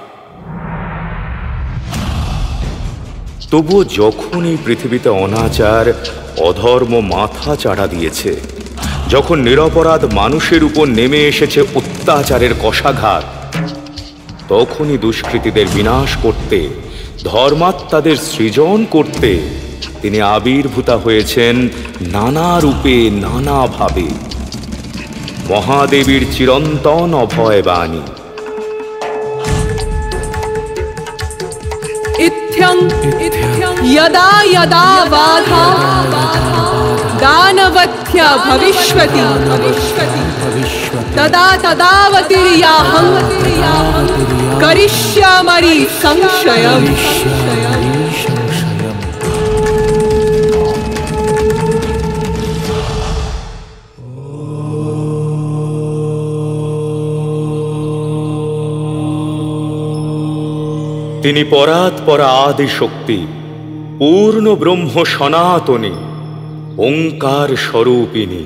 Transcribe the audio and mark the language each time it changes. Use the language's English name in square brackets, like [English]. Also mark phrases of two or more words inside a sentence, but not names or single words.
[Bangla] তবুও যখন এই পৃথিবীতে অনাচার, অধর্ম মাথা চাড়া দিয়েছে, যখন নিরপরাধ মানুষের উপর নেমে এসেছে অত্যাচারের কষাঘাত, তখনই দুষ্কৃতীদের বিনাশ করতে, ধর্মাত্মাদের সৃজন করতে তিনি আবির্ভূতা হয়েছেন নানা রূপে, নানাভাবে। মহাদেবীর চিরন্তন অভয় বাণী। [Sanskrit] इत्थं यदा यदा बाधा दानवत्या भविष्यति तदा तदावतीर्याहं करिष्यामि संशयम्। [Bangla] তিনি পরাৎপরা আদি শক্তি, পূর্ণ ব্রহ্ম সনাতনী, ওঙ্কার স্বরূপিণী।